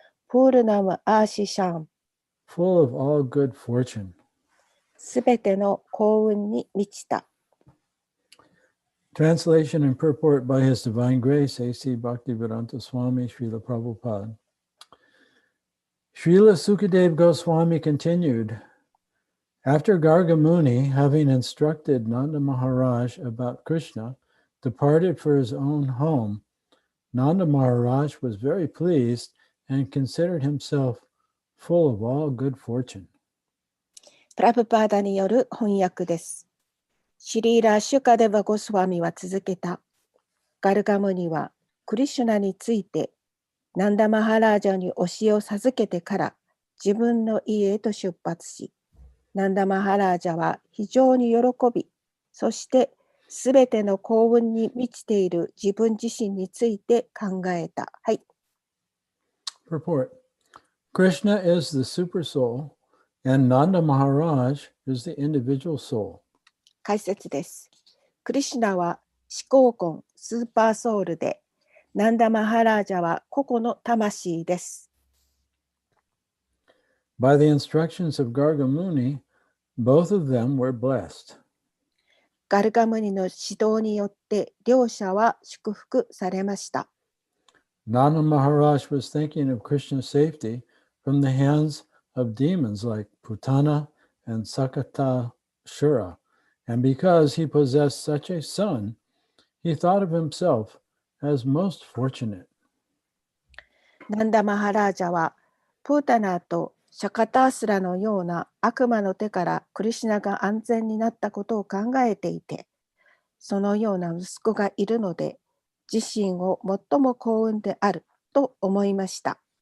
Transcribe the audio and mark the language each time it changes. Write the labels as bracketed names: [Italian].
[Sanskrit] プールナム・アーシシャン、 [English] full of all good fortune. [Japanese] すべての幸運に満ちた。 [English] Translation and purport by His Divine Grace, A.C. Bhaktivedanta Swami Srila Prabhupada. Srila Sukadev Goswami continued, after Garga Muni, having instructed Nanda Maharaj about Krishna, departed for his own home, Nanda Maharaj was very pleased and considered himself full of all good fortune. [Japanese] プラブパーダによる翻訳です。シリーラ・シュカデバ・ゴスワミは続けた。ガルガムニはクリシュナについてナンダマハラージャに教えを授けてから自分の家へと出発し、ナンダマハラージャは非常に喜び、そしてすべての幸運に満ちている自分自身について考えた。はい。 [English] Purport. Krishna is the super soul, and Nanda Maharaj is the individual soul. [Japanese] 解説です。クリシュナは思考根、スーパーソウルで、ナンダマハラージャは個々の魂です。 [English] By the instructions of Garga Muni, both of them were blessed. [Japanese] ガルガムニの指導によって両者は祝福されました。 [English] Nanda Maharaj was thinking of Krishna's safety from the hands of demons like Putana and Sakata Shura, and because he possessed such a son, he thought of himself as most fortunate. [Japanese] ナンダマハラージャはプータナーとシャカタースラのような悪魔の手からクリシュナが安全になったことを考えていて、そのような息子がいるので自身を最も幸運であると思いました。